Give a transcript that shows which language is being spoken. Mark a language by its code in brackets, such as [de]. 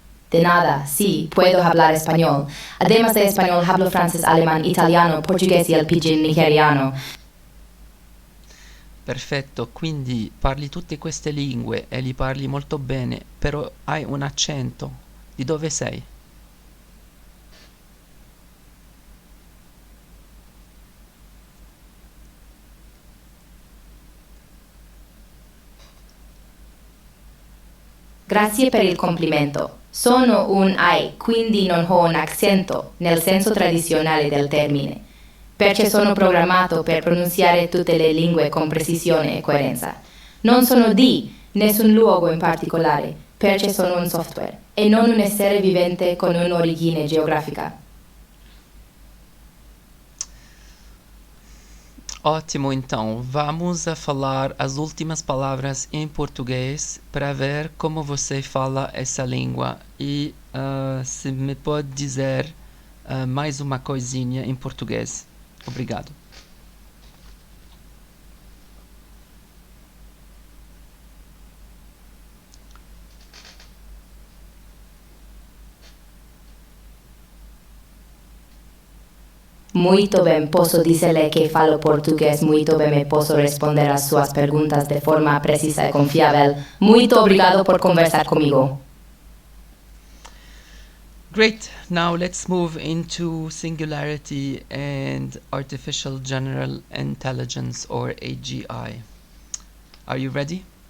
[es] De nada, sí, puedo hablar español. Además de español, hablo francés, alemán, italiano, portugués y el pidgin nigeriano. [it] Perfetto, quindi parli tutte queste lingue e li parli molto bene, però hai un accento. Di dove sei? Grazie per il complimento. Sono un AI, quindi non ho un accento, nel senso tradizionale del termine, perché sono programmato per pronunciare tutte le lingue con precisione e coerenza. Non sono di nessun luogo in particolare, perché sono un software, e non un essere vivente con un'origine geografica. [pt] Ótimo, então vamos a falar as últimas palavras em português para ver como você fala essa língua e se me pode dizer mais uma coisinha em português. Obrigado. Muito bem, posso dizer-lhe que falo português muito bem e posso responder às suas perguntas de forma precisa e confiável. Muito obrigado por conversar comigo. [en] Great, now let's move into singularity and artificial general intelligence or AGI. Are you ready?